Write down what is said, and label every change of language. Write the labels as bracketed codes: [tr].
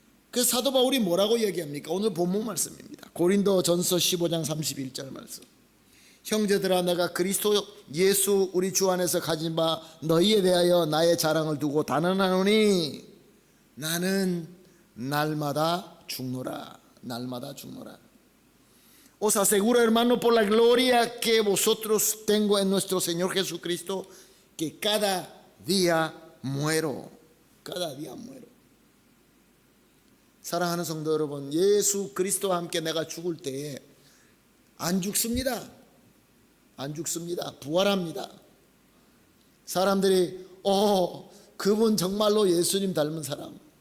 [ko] 그래서 사도 바울이 뭐라고 얘기합니까? 오늘 본문 말씀입니다. 고린도전서 15장 31절 말씀. 형제들아, 내가 그리스도 예수 우리 주 안에서 가진 바 너희에 대하여 나의 자랑을 두고 단언하노니 나는 날마다 죽노라. 날마다 죽노라. [es] Os aseguro, hermano, por la gloria que vosotros tengo en nuestro Señor Jesucristo, que cada día muero. cada día muero. [ko] 사랑하는 성도 여러분, 예수 그리스도와 함께 내가 죽을 때에 안 죽습니다. 안 죽습니다. 부활합니다. 사람들이 그분 정말로 예수님 닮은 사람.